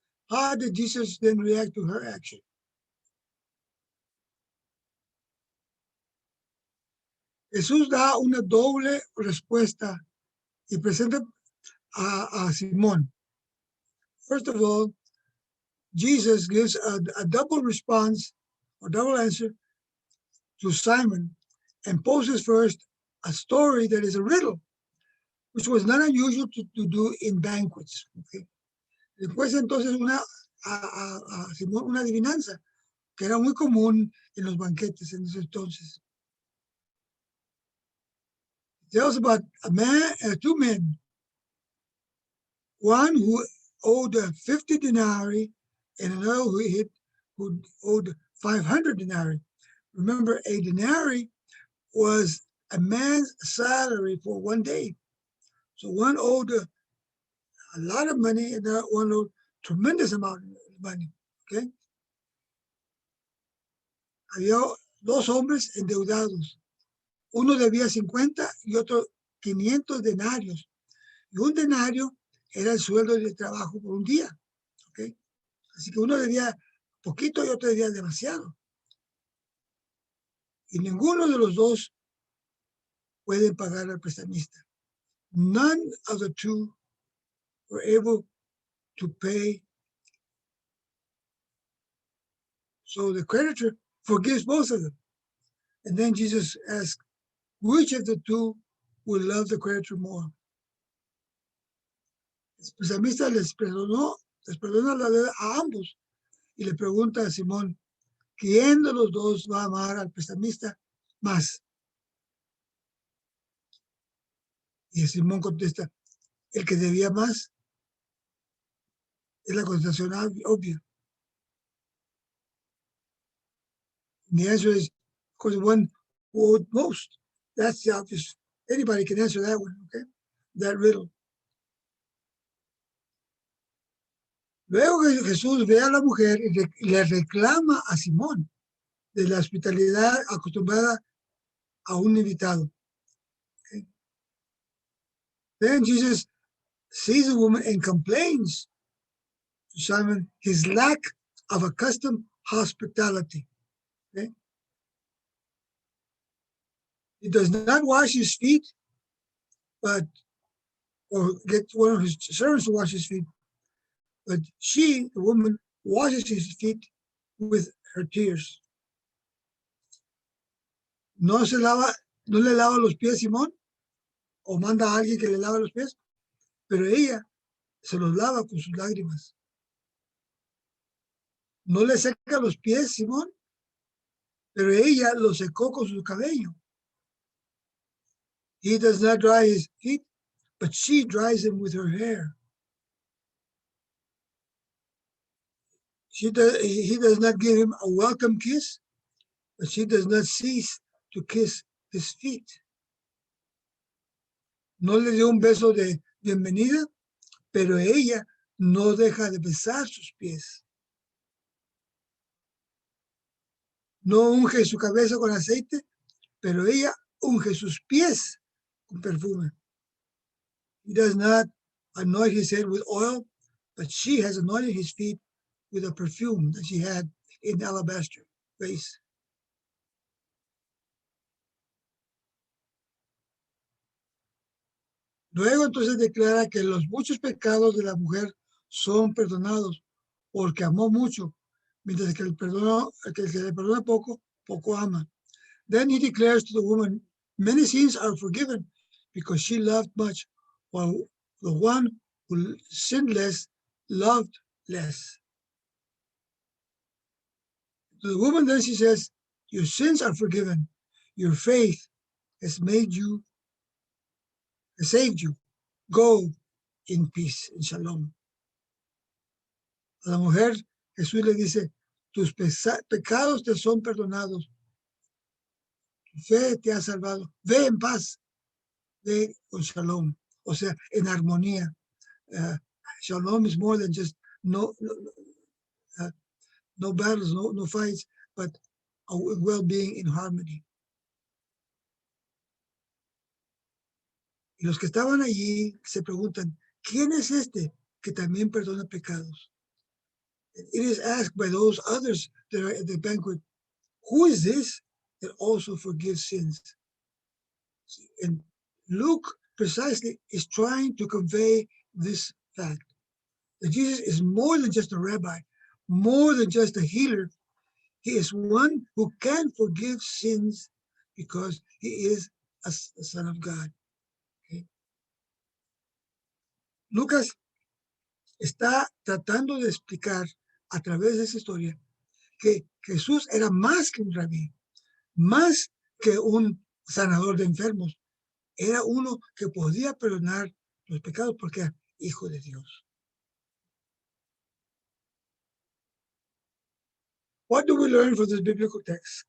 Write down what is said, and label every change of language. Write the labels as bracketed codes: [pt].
[en] How did Jesus then react to her action? [es] Jesús da una doble respuesta y presenta a Simón. [en] First of all, Jesus gives a double response or double answer to Simon and poses first a story that is a riddle, which was not unusual to do in banquets. Okay? [es] Después entonces a Simón una adivinanza que era muy común en los banquetes en ese entonces. [en] It tells about two men, one who owed 50 denarii and another who owed 500 denarii. Remember, a denarii was a man's salary for one day. So one owed a lot of money and one owed tremendous amount of money. Okay. [es] Había dos hombres endeudados. Uno debía 50 y otro 500 denarios. Y un denario era el sueldo de trabajo por un día. Okay. Así que uno debía poquito y otro debía demasiado. Y ninguno de los dos puede pagar al prestamista. [en] None of the two were able to pay. So the creditor forgives both of them. And then Jesus asks, which of the two will love the creditor more? [es] El prestamista les perdona la deuda a ambos y le pregunta a Simón, ¿quién de los dos va a amar al prestamista más? Y Simón contesta, el que debía más. Es la contestación obvia. [en] And the answer is, of course, one who owed most. That's the obvious. Anybody can answer that one, okay? That riddle. [es] Luego Jesús ve a la mujer y le reclama a Simón de la hospitalidad acostumbrada a un invitado. [en] Okay? Then Jesus sees the woman and complains to Simon his lack of accustomed hospitality. Okay? He does not wash his feet, or get one of his servants to wash his feet, but she, the woman, washes his feet with her tears. [es] No le lava los pies Simón, o manda a alguien que le lave los pies, pero ella se los lava con sus lágrimas. No le seca los pies Simón, pero ella los secó con su cabello. [en] He does not dry his feet, but she dries them with her hair. He does not give him a welcome kiss, but she does not cease to kiss his feet. [es] No le dio un beso de bienvenida, pero ella no deja de besar sus pies. No unge su cabeza con aceite, pero ella unge sus pies con perfume. [en] He does not anoint his head with oil, but she has anointed his feet with a perfume that she had in the alabaster vase. [es] Luego entonces declara que los muchos pecados de la mujer son perdonados porque amó mucho, mientras que el que le perdona poco, poco ama. [en] Then he declares to the woman, many sins are forgiven because she loved much, while the one who sinned less loved less. To the woman then she says, your sins are forgiven. Your faith has saved you. Go in peace, in shalom. [es] A la mujer, Jesús le dice, tus pecados te son perdonados. Tu fe te ha salvado. Ve en paz. Ve con shalom. O sea, en armonía. [en] Shalom is more than just no battles, no fights, but a well-being in harmony. [es] Y los que estaban allí se preguntan, ¿quién es este que también perdona pecados? [en] It is asked by those others that are at the banquet, who is this that also forgives sins? And Luke precisely is trying to convey this fact, that Jesus is more than just a rabbi, more than just a healer. He is one who can forgive sins because he is a son of God. Okay? [es] Lucas está tratando de explicar a través de esa historia que Jesús era más que un rabí, más que un sanador de enfermos. Era uno que podía perdonar los pecados porque era hijo de Dios. [en] What do we learn from this biblical text?